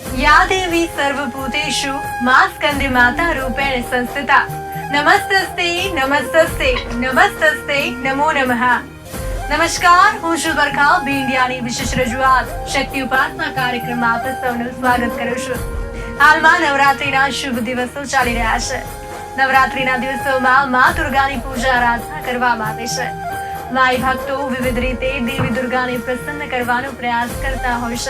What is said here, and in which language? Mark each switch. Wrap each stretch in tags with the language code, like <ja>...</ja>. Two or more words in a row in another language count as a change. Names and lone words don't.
<sa>या देवी सर्वभूतेषु मां स्कंदे माता रूपेण संस्थिता नमस्तस्ते नमस्तस्ते नमस्तस्ते नमो नमः।</sa> <gu>નમસ્કાર, હું છું બરખા ઇન્ડિયાની વિશેષ રજૂઆત શક્તિ ઉપાસના કાર્યક્રમમાં આપ સૌનું સ્વાગત કરું છું। હાલમાં નવરાત્રીના શુભ દિવસો ચાલી રહ્યા છે। નવરાત્રીના દિવસોમાં મા દુર્ગાની પૂજા આરાધના કરવામાં આવે છે। માઈ ભક્તો વિવિધ રીતે દેવી દુર્ગાને પ્રસન્ન કરવાનો પ્રયાસ કરતા હોય છે।</gu>